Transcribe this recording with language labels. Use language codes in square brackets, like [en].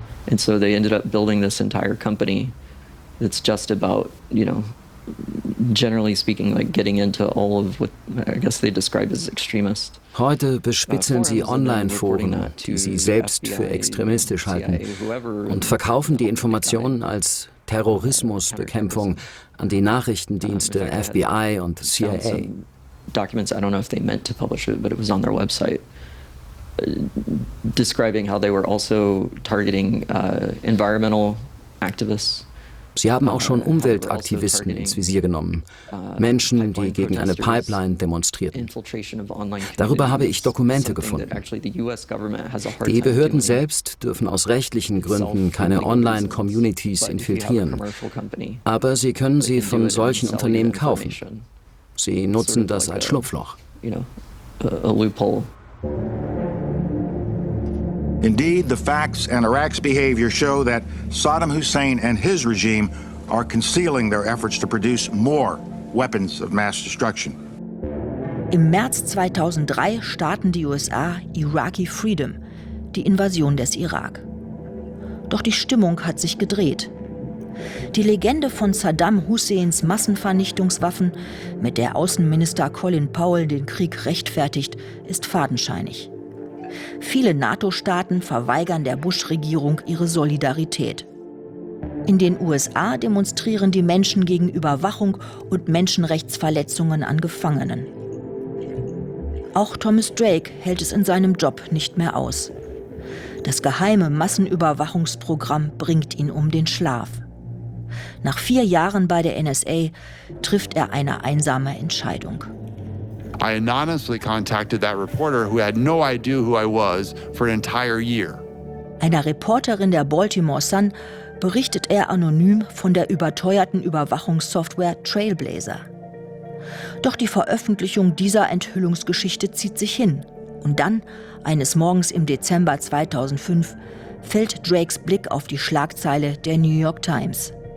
[en] And so they ended up building this entire company that's just about, you know, generally speaking, like getting into all of what I guess they describe as extremist. [de] Heute bespitzeln sie Online-Foren, die sie selbst für extremistisch halten, und verkaufen die Informationen als Terrorismusbekämpfung an die Nachrichtendienste FBI und CIA. [en] Documents, I don't know if they meant to publish it, but it was on their website. Describing how they were also targeting environmental activists. [de] Sie haben auch schon Umweltaktivisten ins Visier genommen. Menschen, die gegen eine Pipeline demonstrierten. Darüber habe ich Dokumente gefunden. Die Behörden selbst dürfen aus rechtlichen Gründen keine Online-Communities infiltrieren. Aber sie können sie von solchen Unternehmen kaufen. Sie nutzen das als Schlupfloch. [en] Indeed, the facts and Iraq's behavior show that Saddam Hussein and his regime are concealing their efforts to produce more weapons of mass destruction. [de] Im März 2003 starten die USA Iraqi Freedom, die Invasion des Irak. Doch die Stimmung hat sich gedreht. Die Legende von Saddam Husseins Massenvernichtungswaffen, mit der Außenminister Colin Powell den Krieg rechtfertigt, ist fadenscheinig. Viele NATO-Staaten verweigern der Bush-Regierung ihre Solidarität. In den USA demonstrieren die Menschen gegen Überwachung und Menschenrechtsverletzungen an Gefangenen. Auch Thomas Drake hält es in seinem Job nicht mehr aus. Das geheime Massenüberwachungsprogramm bringt ihn um den Schlaf. Nach 4 Jahren bei der NSA trifft er eine einsame Entscheidung. [en] I anonymously contacted that reporter who had no idea who I was for an entire year. [de] Einer Reporterin der Baltimore Sun berichtet er anonym von der überteuerten Überwachungssoftware Trailblazer. Doch die Veröffentlichung dieser Enthüllungsgeschichte zieht sich hin. Und dann, eines Morgens im Dezember 2005, fällt Drakes Blick auf die Schlagzeile der New York Times.